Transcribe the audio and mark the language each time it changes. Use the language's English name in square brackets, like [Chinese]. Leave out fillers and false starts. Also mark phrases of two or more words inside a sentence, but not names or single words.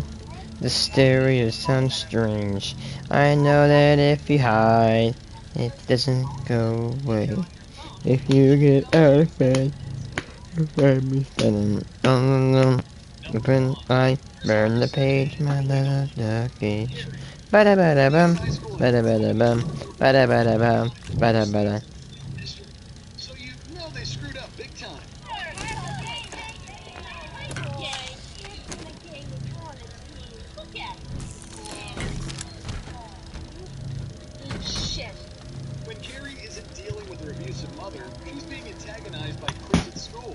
[English] The stereo sounds strange. I know that if you hide, it doesn't go away. If you get out of bed, find me standing on open I burn the page, my little duckies. Bada bada bum, bada bada bum, bada bada bum, bada bada. So you know they screwed up big time. Shit. When Carrie isn't dealing with her abusive mother, she's being antagonized by Chris at school.